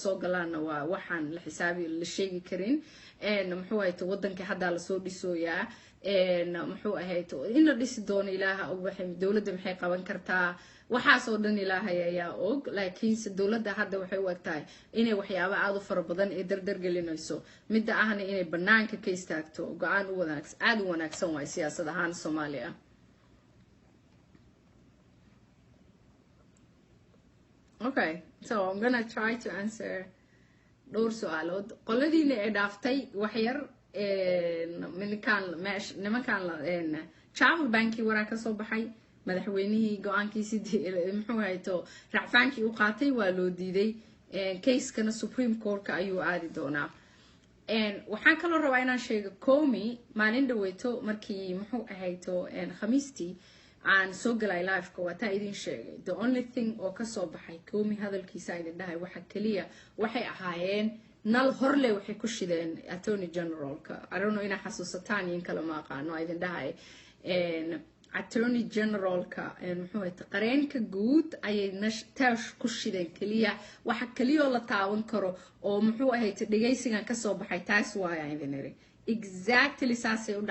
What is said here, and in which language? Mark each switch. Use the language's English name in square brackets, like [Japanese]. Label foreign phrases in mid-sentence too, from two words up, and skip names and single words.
[Somali] soo galaana waa waxaan la xisaabi la sheegi karin muxuu hayto wadanka hadda la soo dhisooyaa muxuu ahayto in la dhisi doono ilaaha og waxay dawladda maxay qaban kartaa waxaas oo dhan ilaahay ayaa og laakiin dawladda hadda waxay u egtahay inay waxyaabo aad u fara badan ee dardar gelinayso midda ahna inay banaanka ka istaagto go'aan u wanaagsan aad u wanaagsan waay siyaasad ahaan Soomaaliya [English] okay so I'm gonna try to answer [Somali] dhowr su'aalood qoladiina ay dhaaftay wax yar nimankaan travel banki waraa ka soo baxay madaxweynihii go'aankiisii muxuu hayto racfaankii u qaatay waa loo diiday case-kana Supreme Court-ka ayuu aadi doonaa waxaan kaloo rabaa inaan sheego Comey maalin dhaweyto markii muxuu ahayto khamiistii aan soo galay live-ka waa taa idin sheegay [English] the only thing [Somali] oo ka soo baxay Comey hadalkiisa idin dhahay waxa kaliya waxay ahaayeen nal horle waxay ku shideen Attorney General-ka [English] I don't know [Somali] ina xasuusataan in kala ma aqaano idin dhahay Attorney General-ka muxuu ahayd qareenka guud ayay tash ku shideen kaliya waxa kaliya la taawan karo oo muxuu ahayd dhageysigan ka soo baxay taas waaya idin iri exactly saasay u